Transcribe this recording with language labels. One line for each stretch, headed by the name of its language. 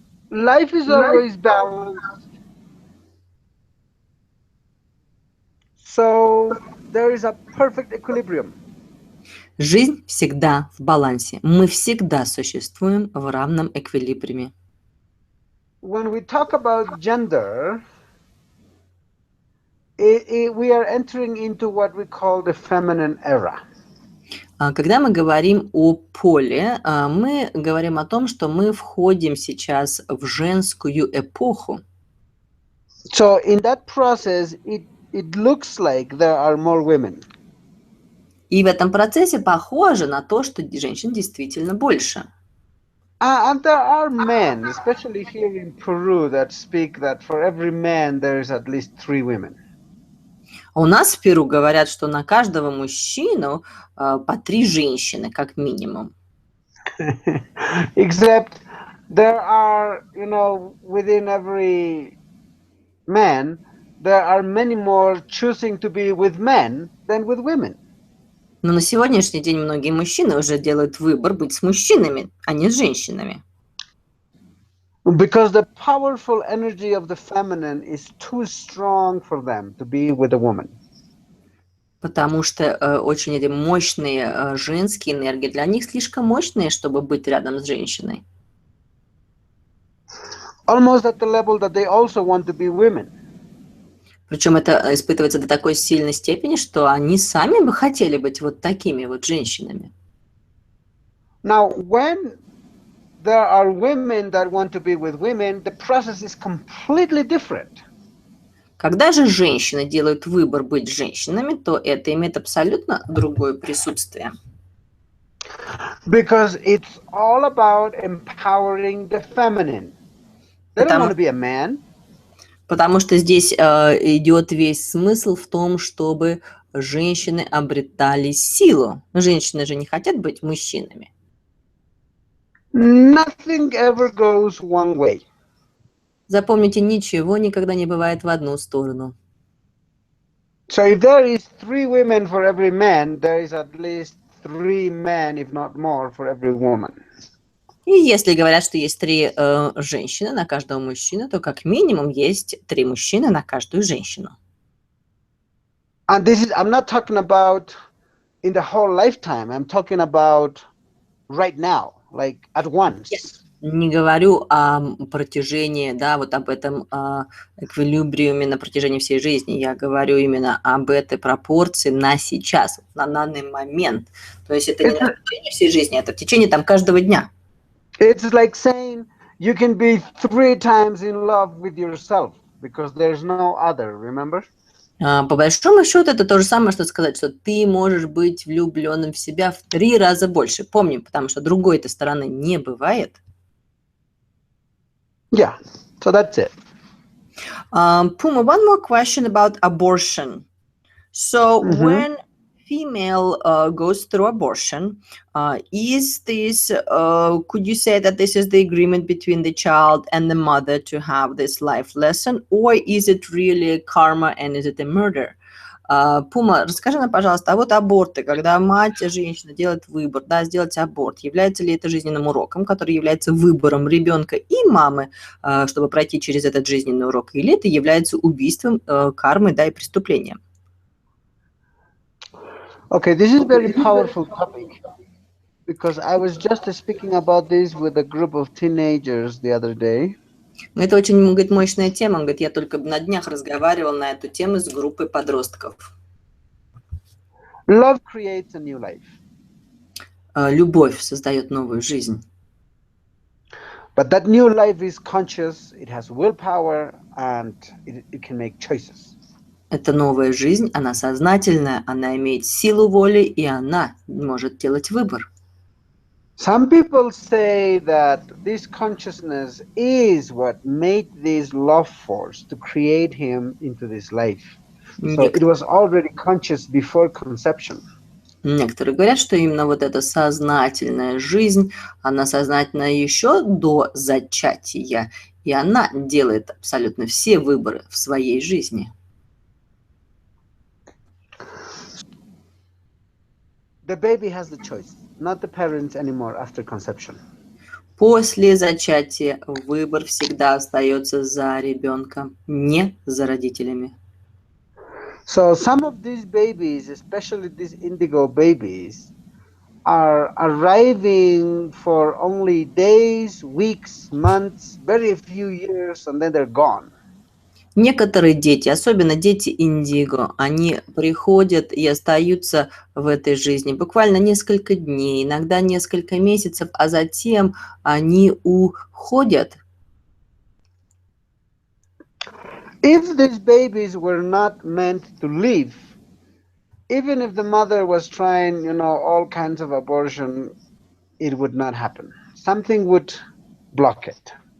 English: Life is always balanced. So there is a perfect equilibrium.
Russian: Жизнь всегда в балансе. Мы всегда существуем в равном эквилибриуме.
English: When we talk about gender, we are entering into what we call the feminine era.
Russian: Когда мы говорим о поле, мы говорим о том, что мы входим сейчас в женскую эпоху.
English: So in that process, it looks like there are more women.
Russian: И в этом процессе похоже на то, что женщин действительно больше.
English: And there are men, especially here in Peru, that speak that for every man there is at least 3 women.
Russian: У нас в Перу говорят, что на каждого мужчину по 3 женщины, как минимум.
English: Except there are, within every man, there are many more choosing to be with men than with women.
Russian: Но на сегодняшний день многие мужчины уже делают выбор быть с мужчинами, а не с женщинами.
English: Because the powerful energy of the feminine is too strong for them to be with a woman.
Russian: Потому что очень эти мощные женские энергии для них слишком мощные, чтобы быть рядом с женщиной.
English: Almost at the level that they also want to be women.
Russian: Причем это испытывается до такой сильной степени, что они сами бы хотели быть вот такими вот женщинами.
English: Now, when there are women that want to be with women, the process is completely different.
Russian: Когда же женщины делают выбор быть женщинами, то это имеет абсолютно другое присутствие.
English: Because it's all about empowering the feminine. They don't want to be a man.
Russian: Потому что здесь идет весь смысл в том, чтобы женщины обретали силу. Женщины же не хотят быть мужчинами.
English: Nothing ever goes one way.
Russian: Запомните, ничего никогда не бывает в одну сторону.
English: So if there is 3 women for every man, there is at least 3 men, if not more, for every woman.
Russian: И если говорят, что есть 3 женщины на каждого мужчину, то как минимум есть 3 мужчины на каждую женщину.
English: And this is, I'm not talking about in the whole lifetime. I'm talking about right now, like at once.
Russian: Не говорю о протяжении, да, вот об этом эквилибриуме на протяжении всей жизни. Я говорю именно об этой пропорции на сейчас, на данный момент. То есть это не на протяжении всей жизни, это в течение там каждого дня.
English: It's like saying you can be 3 times in love with yourself because there's no other, remember?
Russian: По большому счету это то же самое, что сказать, что ты можешь быть влюбленным в себя в 3 раза больше. Помни, потому что другой-то стороны не бывает.
English: Yeah, so that's it. Puma, one more question about abortion. So when female goes through abortion, is this, could you say that this is the agreement between the child and the mother to have this life lesson, or is it really karma and is it a murder?
Russian: Пума, расскажи нам, пожалуйста, а вот аборты, когда мать, женщина делает выбор, да, сделать аборт, является ли это жизненным уроком, который является выбором ребенка и мамы, чтобы пройти через этот жизненный урок, или это является убийством, кармой, да, и преступлением?
English: Okay, this is a very powerful topic because I was just speaking about this with a group of teenagers the other day.
Russian: Это очень, говорит, мощная тема. Он говорит, я только на днях разговаривал на эту тему с группой подростков.
English: Love creates a new life.
Russian: Любовь создает новую жизнь.
English: But that new life is conscious, it has willpower, and it can make choices.
Russian: Это новая жизнь, она сознательная, она имеет силу воли, и она может делать выбор.
English: Some people say that this consciousness is what made this love force to create him into this life. So it was already conscious before conception.
Russian: Некоторые говорят, что именно вот эта сознательная жизнь, она сознательна еще до зачатия, и она делает абсолютно все выборы в своей жизни.
English: The baby has the choice, not the parents anymore after conception.
Russian: После зачатия выбор всегда остается за ребенком, не за родителями.
English: So some of these babies, especially these indigo babies, are arriving for only days, weeks, months, very few years, and then they're gone.
Russian: Некоторые дети, особенно дети индиго, они приходят и остаются в этой жизни буквально несколько дней, иногда несколько месяцев, а затем они уходят.
English: If these babies were not meant to live, even if the mother was trying, all kinds of abortion, it would not happen. Something would block it.